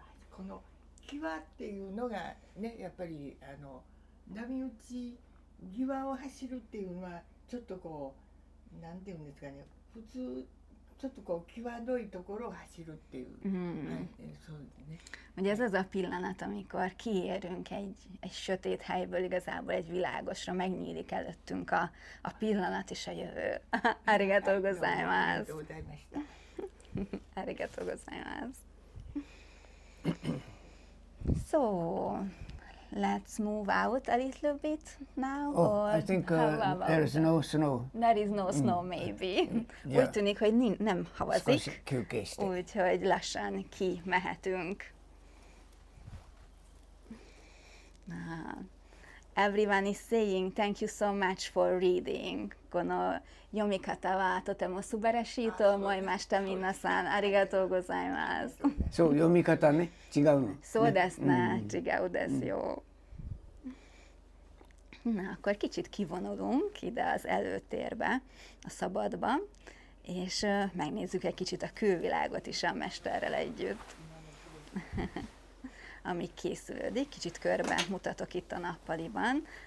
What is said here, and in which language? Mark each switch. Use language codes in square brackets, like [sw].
[ja] この際っていうのがね、やっぱり波打ち際を走るっていうのはちょっとこうなんていうんですかね、普通ちょっとこう際どいところを走るっていう、そうですね。 [hu] Ugye ez az a pillanat, amikor kiérünk egy sötét helyből igazából egy világosra, megnyílik előttünk a pillanat és a jövő. [ja] Arigatou gozaimasu. Arigatou gozaimasu. [en] So, let's move out a little bit now. Oh, or I think how about there is that? no snow. There is no snow, maybe. Yeah. [hu] Úgy tűnik, hogy nem [ja] 少し [hu] havazik, [ja] 休憩して。 [hu] úgyhogy lassan kimehetünk. [en] Everyone is saying thank you so much for reading. [ja] この読み方はとても素晴らしいと思いました。皆さん、ありがとうございます。そう、読み方ね、違うの。そうですね、違うですよ。 [hu] Na, akkor kicsit kivonulunk ide az előtérbe, a szabadba, és megnézzük egy kicsit a külvilágot is a mesterrel együtt. Amíg készülődik, kicsit körbe mutatok itt a nappaliban.